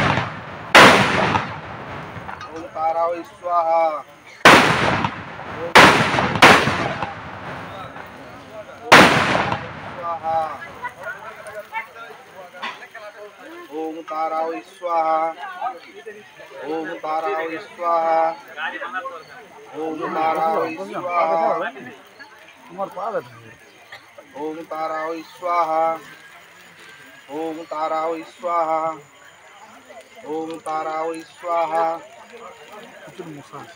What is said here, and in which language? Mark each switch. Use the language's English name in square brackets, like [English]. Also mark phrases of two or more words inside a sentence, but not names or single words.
[Sanskrit] ओम ताराय स्वाहा ओम ताराय स्वाहा ओम ताराय स्वाहा ओम ताराय स्वाहा [Bangla] তোমার পা ব্যথা [Sanskrit] ओम ताराय स्वाहा ओम ताराय स्वाहा ओम ताराय स्वाहा [Bangla] প্রচুর মশা আছে